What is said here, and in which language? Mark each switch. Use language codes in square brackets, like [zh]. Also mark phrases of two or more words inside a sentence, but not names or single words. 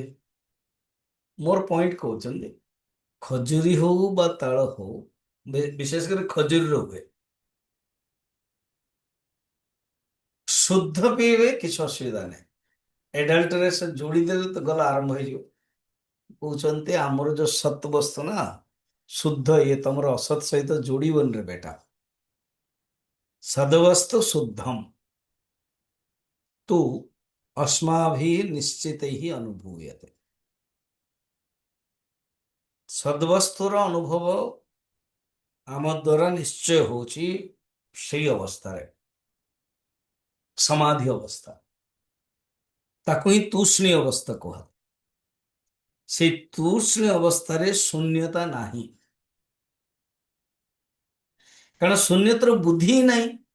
[or] ମୋର ପଏଣ୍ଟ କହୁଛନ୍ତି ଖଜୁରୀ ହଉ ବା ତାଳ ହଉ, ବିଶେଷ କରି ଖଜୁରୀର ହୁଏ, ଶୁଦ୍ଧ ପିଇବେ କିଛି ଅସୁବିଧା ନାହିଁ। ଏଡାଲ୍ଟରେ ସେ ଯୋଡ଼ିଦେଲେ ତ ଗଲା, ଆରମ୍ଭ ହେଇଯିବ। କହୁଛନ୍ତି ଆମର ଯୋଉ ସତ୍ ବସ୍ତୁ ନା ଶୁଦ୍ଧ, ଇଏ ତମର ଅସତ୍ ସହିତ ଯୋଡ଼ିବନି ରେ ବେଟା। [sa] ସଦବସ୍ତୁ ଶୁଦ୍ଧମ୍ ତୁ अस्माभिः निश्चितैः अनुभूयते। [or] ସଦବସ୍ତୁର ଅନୁଭବ ଆମ ଦ୍ୱାରା ନିଶ୍ଚୟ ହଉଛି ସେଇ ଅବସ୍ଥାରେ, ସମାଧି ଅବସ୍ଥା। ତାକୁ ହିଁ ତୁଷ୍ଣୀ ଅବସ୍ଥା କୁହା। ସେଇ ତୁଷ୍ଣୀ ଅବସ୍ଥାରେ ଶୂନ୍ୟତା ନାହିଁ, କାରଣ ଶୂନ୍ୟତାର ବୁଦ୍ଧି ହିଁ ନାହିଁ।